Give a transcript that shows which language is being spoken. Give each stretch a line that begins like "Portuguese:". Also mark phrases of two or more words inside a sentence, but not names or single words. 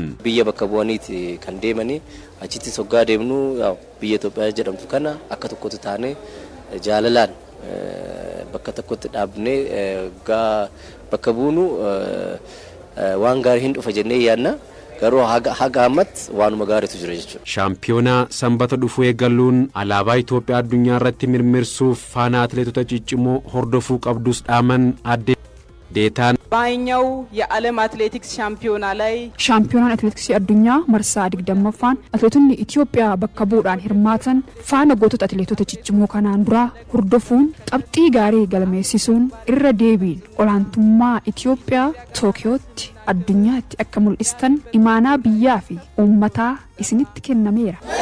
Oromo: Biyya bakka bu'aniiti kan deemanii achittis hoggaa deemnu biyya Itoophiyaa jedhamtu kana akka tokkotti taanee jaalalaan bakka tokkotti dhaabnee bakka buunu waan gaarii hin dhufa jennee yaadna. Garuu haga ammatti waanuma gaariitu jira jechuudha. Shaampiyoonaa sanbata dhufu eegaluun alaabaa Itoophiyaa addunyaa irratti mirmirsuuf faana atileetota ciccimoo hordofuu qabdus dhaaman Aadde Deetaan
Amharic: በአይኛው የዓለም አትሌቲክስ ሻምፒዮና ላይ
Oromo: shaampiyoonaan atileetiksii addunyaa marsaa 20ffaan atileetonni Itoophiyaa bakka bu'uudhaan hirmaatan faana gootota atileetota ciccimoo kanaan dura hordofuun qabxii gaarii galmeessisuun irra deebiin olaantummaa Itoophiyaa Tookiyootti addunyaatti akka mul'istan imaanaa biyyaa fi uummataa isinitti kennameera.